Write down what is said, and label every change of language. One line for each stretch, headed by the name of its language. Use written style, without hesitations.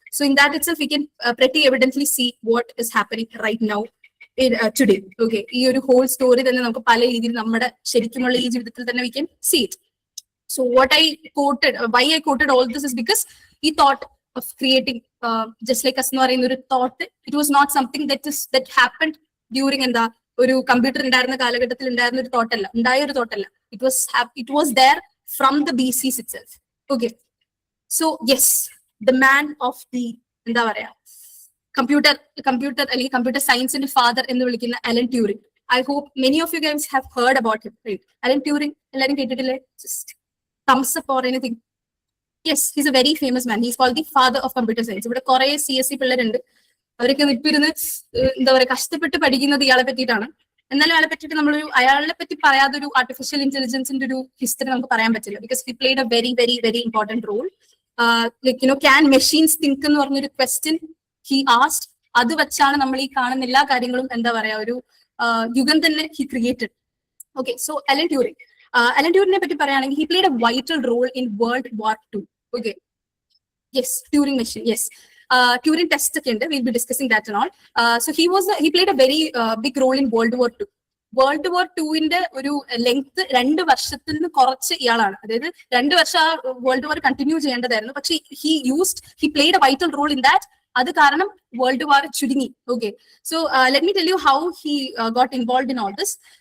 English: So in that itself we can pretty evidently see what is happening right now in today.
Malayalam: Okay, ഈ ഒരു whole story തന്നെ നമുക്ക് പല രീതിയിൽ നമ്മുടെ ശരിക്കുമുള്ള ഈ ജീവിതത്തിൽ തന്നെ
English: we can see it. So what I quoted, why I quoted all this is because he thought of creating just like us
Malayalam: എന്ന് പറയുന്ന ഒരു
English: thought, it was not something that happened during
Malayalam: എന്താ ഒരു കമ്പ്യൂട്ടർ ഉണ്ടായിരുന്ന കാലഘട്ടത്തിൽ ഉണ്ടായിരുന്ന ഒരു തോട്ടല്ല,
English: ഉണ്ടായ ഒരു തോട്ടല്ല. It was there from the BCs itself.
Malayalam: Okay, so yes, the man of the എന്താ പറയാ കമ്പ്യൂട്ടർ അല്ലെങ്കിൽ കമ്പ്യൂട്ടർ സയൻസിന്റെ ഫാദർ എന്ന് വിളിക്കുന്ന Allen Turing.
English: I hope many of you guys have heard about him, right?
Malayalam: Alan Turing, എല്ലാരും കേട്ടിട്ടില്ലേ?
English: Just thumbs up or anything. Yes, he's a very famous man. He's called the father of computer science.
Malayalam: ഇവിടെ കുറെ CSE പിള്ളേരുണ്ട്, അവരൊക്കെ ഇപ്പൊ ഇരുന്ന് എന്താ പറയാ കഷ്ടപ്പെട്ട് പഠിക്കുന്നത് ഇയാളെ പറ്റിയിട്ടാണ്. എന്നാലും അയാളെ പറ്റിയിട്ട് അയാളെ പറ്റി പറയാതെ ഒരു ആർട്ടിഫിഷ്യൽ ഇന്റലിജൻസിന്റെ ഒരു ഹിസ്റ്ററി നമുക്ക് പറയാൻ പറ്റില്ല.
English: Because he played a very very very important role. Like can machines think
Malayalam: എന്ന് പറഞ്ഞൊരു
English: Question he asked.
Malayalam: അത് വെച്ചാണ് നമ്മൾ ഈ കാണുന്ന എല്ലാ കാര്യങ്ങളും എന്താ പറയാ ഒരു യുഗം തന്നെ
English: He created. Okay, so
Malayalam: Allen ട്യൂറിങ്ങിനെ പറ്റി പറയുകയാണെങ്കിൽ
English: He played a vital role in world war 2. Okay, yes, Turing machine, yes. Turing test
Malayalam: ഒക്കെ ഉണ്ട്.
English: We'll be discussing that and all. So he played a very big role in World War II.
Malayalam: World War IIന്റെ ഒരു length 2 വർഷത്തിൽ നിന്ന് കുറച്ച് ഇയാളാണ്. അതായത് 2 വർഷം ആ വേൾഡ് വാർ കണ്ടിന്യൂ ചെയ്യേണ്ടതായിരുന്നു, പക്ഷെ
English: he played a vital role in that.
Malayalam: അത് കാരണം വേൾഡ് വാർ ചുരുങ്ങി.
English: Okay, so let me tell you how he got involved in all this.